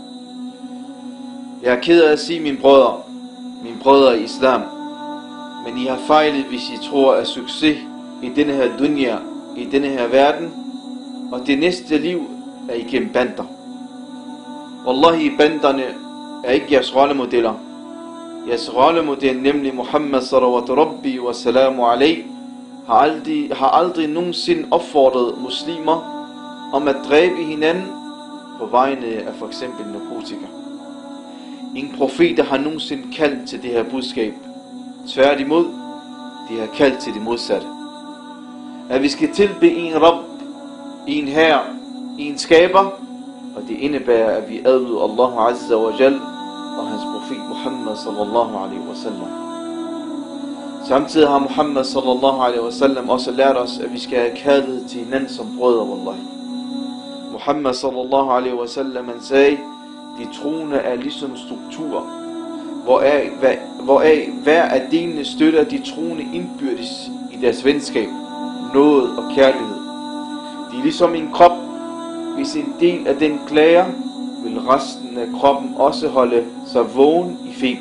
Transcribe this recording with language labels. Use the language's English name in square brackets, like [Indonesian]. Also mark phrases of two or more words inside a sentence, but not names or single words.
[Danish] Jeg er ked af at sige mine brødre i islam, men I har fejlet, hvis I tror, at succes i denne her dunya, i denne her verden, og det næste liv er igennem bander. Wallahi, banderne er ikke jeres rollemodeller. Jeres rollemodel, nemlig Muhammad [Arabic] صلى الله ربي وسلام عليه, [Danish] har aldrig nogensinde opfordret muslimer om at dræbe hinanden på vegne af for eksempel narkotika. Ingen profeter har nogensinde kaldt til det her budskab. Tværtimod, de har kaldt til det modsatte. At vi skal tilbe en Rabb, en Herre, en Skaber, og det indebærer, at vi adlyder [Arabic] الله عز وجل [Danish] og hans profet Muhammad [Arabic] صلى الله عليه وسلم. [Danish] Samtidig har Muhammad [Arabic] صلى الله عليه وسلم [Danish] også lært os, at vi skal have kærlighed til hinanden som brødre, wallahi. [Arabic] Muhammad صلى الله عليه وسلم, [Danish] han sagde, de troende er ligesom strukturer, hvoraf hver af delene støtter de troende indbyrdes i deres venskab, nåde og kærlighed. De er ligesom en krop. Hvis en del af den klager, vil resten af kroppen også holde sig vågen i feber.